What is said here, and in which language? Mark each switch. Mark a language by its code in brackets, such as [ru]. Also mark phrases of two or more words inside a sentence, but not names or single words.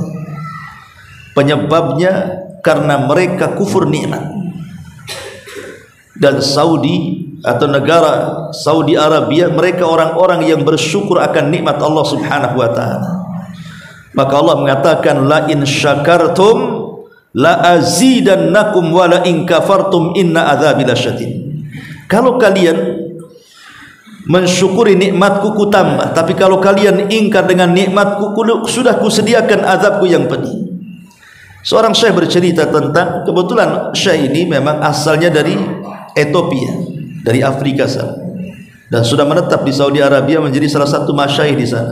[id] Penyebabnya karena mereka kufur nikmat. Dan Saudi atau negara Saudi Arabia, mereka orang-orang yang bersyukur akan nikmat Allah [ar] سبحانه وتعالى. [id] Maka Allah mengatakan, [ar] لئن شكرتم لأزيدنكم ولئن كفرتم إن عذابي لشديد. [id] Kalau kalian mensyukuri nikmatku ku tambah, tapi kalau kalian ingkar dengan nikmatku, sudah kusediakan azabku yang pedih. Seorang syekh bercerita tentang, kebetulan syekh ini memang asalnya dari Ethiopia, dari Afrika sana, dan sudah menetap di Saudi Arabia menjadi salah satu masyayikh di sana.